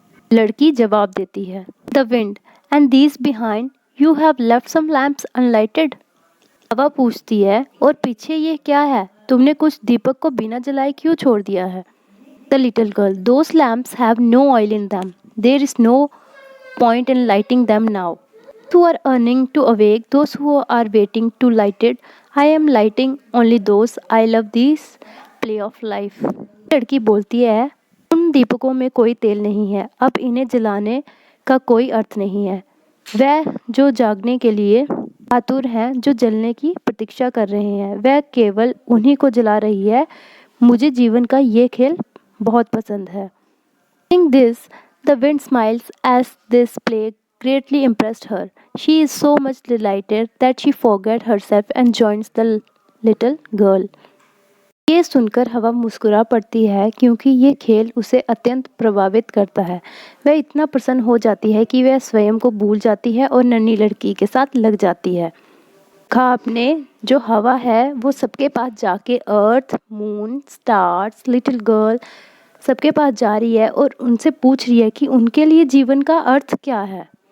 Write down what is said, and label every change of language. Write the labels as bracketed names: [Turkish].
[Hindi] लड़की जवाब देती है, [English] The wind, and these behind you have left some lamps unlighted. [Hindi] हवा पूछती है, और पीछे ये क्या है? तुमने कुछ दीपक को बिना जलाए क्यों छोड़ दिया है? [English] The little girl, those lamps have no oil in them, there is no point in lighting them now. Who are earning to awake those who are waiting to light it. I am lighting only those I love this play of life. [Hindi] लड़की बोलती है, उन दीपकों में कोई तेल नहीं है, अब इन्हें जलाने का कोई अर्थ नहीं है। वह जो जागने के लिए आतुर हैं, जो जलने की प्रतीक्षा कर रहे हैं, वह केवल उन्हीं को जला रही है। मुझे जीवन का ये खेल बहुत पसंद है। [English] Seeing this, the wind smiles as this play greatly impressed her. She is so much delighted that she forgets herself and joins the little girl. [Hindi] ये सुनकर हवा मुस्कुरा पड़ती है क्योंकि ये खेल उसे अत्यंत प्रभावित करता है। वह इतना प्रसन्न हो जाती है कि वह स्वयं को भूल जाती है और नन्ही लड़की के साथ लग जाती है। कहा आपने, जो हवा है वो सबके पास जाके अर्थ, मून, स्टार्स, लिटिल गर्ल सबके पास जा रही है और उनसे पूछ रही है कि उनके लिए जीवन का अर्थ क्या है।